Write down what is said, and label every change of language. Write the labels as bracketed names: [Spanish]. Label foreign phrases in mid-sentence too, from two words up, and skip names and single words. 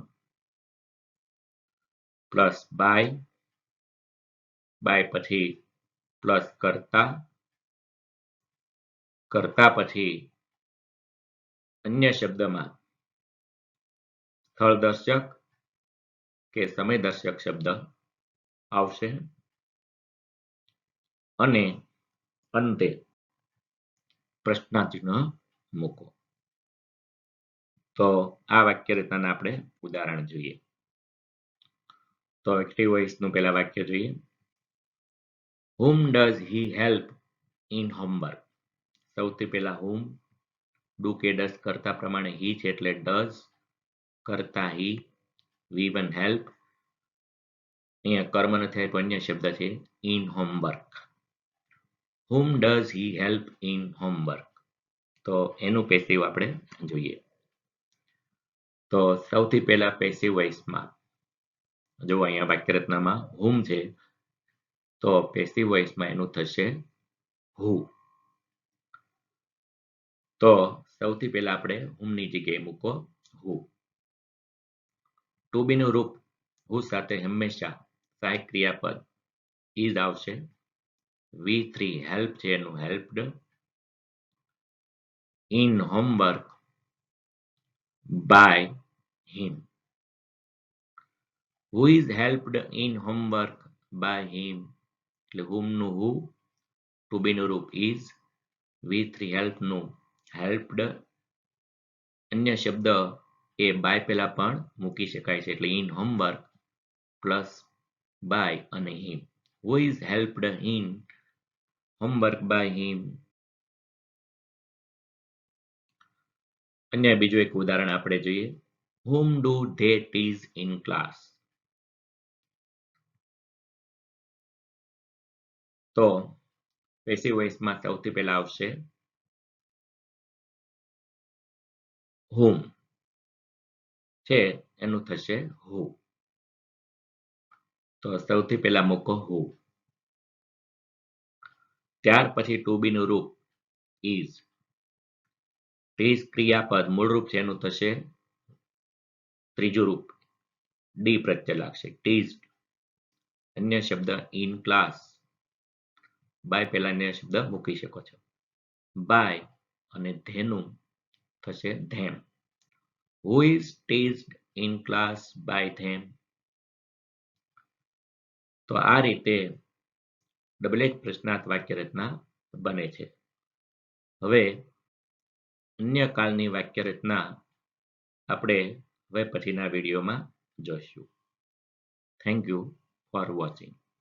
[English] plus by [Gujarati] પછી પ્લસ કર્તા પછી અન્ય શબ્દમાં સ્થળદર્શક કે સમયદર્શક શબ્દ આવશે અને અંતે પ્રશ્નાર્થ ચિહ્ન મૂકો. તો આ વાક્ય રચનાના આપણે ઉદાહરણ જોઈએ. તો [English] active voiceનું [Gujarati] પહેલા વાક્ય જોઈએ. [English] Whom does he help in homework? [Gujarati] સૌથી પહેલા whom, do કે does કરતા પ્રમાણે he છે એટલે does કરતા he, V1 help, અહીંયા કર્મ નથી આપ્યો અન્ય શબ્દ છે [English] in homework. Whom does he help in homework? [Gujarati] તો એનું પેસિવ આપણે જોઈએ. તો સૌથી પહેલા [English] passive voiceમાં [Gujarati] જો અહીંયા વાક્ય રચનામાં whom છે તો [English] passive voiceમાં [Gujarati] એનું થશે who. તો સૌથી પહેલા આપણે whom ની જગ્યાએ મૂકો who. [English] to be [Gujarati] નું રૂપ who સાથે હંમેશા સહાયક ક્રિયાપદ is આવશે. V3 help છે એનું helped, [English] in homework by him. Who is helped in homework by him? [Gujarati] એટલે whom નું who, [English] to be [Gujarati] નું રૂપ is, V3 help નું helped, અન્ય શબ્દ એ by પહેલા પણ મૂકી શકાય છે એટલે [English] in homework plus by [Gujarati] અને him. [English] Who is helped in homework by him? [Gujarati] અન્ય બીજું એક ઉદાહરણ આપણે જોઈએ. [English] Whom do they tease in class? [Gujarati] તો [English] passive voiceમાં [Gujarati] સૌથી પહેલા આવશે whom છે એનું થશે who. તો સૌથી પહેલા મૂકો who. ત્યાર પછી ટુ બી નું રૂપ is. tease ક્રિયાપદ મૂળ રૂપ છે એનું થશે ત્રીજું રૂપ ડી પ્રત્યય લાગશે teased. અન્ય શબ્દ [English] in class, [Gujarati] બાય પહેલા અન્ય શબ્દ મૂકી શકો છો. બાય અને ધેનું થશે them. [English] Who is teased in class by them? [Gujarati] તો આ રીતે [English] double H [Gujarati] પ્રશ્નાર્થ વાક્ય રચના બને છે. હવે અન્ય કાળની વાક્ય રચના આપણે હવે પછીના વિડીયોમાં જોઈશું. [English] Thank you for watching.